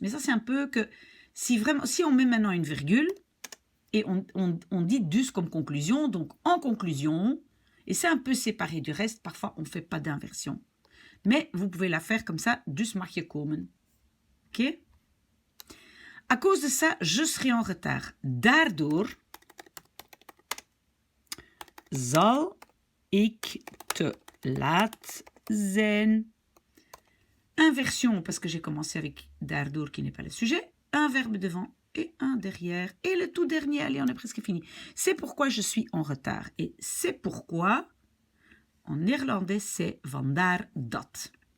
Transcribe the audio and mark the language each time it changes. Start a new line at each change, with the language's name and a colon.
French: Mais ça, c'est un peu que si on met maintenant une virgule et on dit dus comme conclusion, donc en conclusion, et c'est un peu séparé du reste, parfois, on ne fait pas d'inversion. Mais vous pouvez la faire comme ça,
Dutch: dus mag je komen.
French: Ok? À cause de ça, je serai en retard.
Dutch: Daardoor zal ik te laat zijn.
French: Inversion, parce que j'ai commencé avec daardoor qui n'est pas le sujet. Un verbe devant et un derrière. Et le tout dernier, allez, on est presque fini. C'est pourquoi je suis en retard. Et c'est pourquoi, en néerlandais, c'est vandaar dat.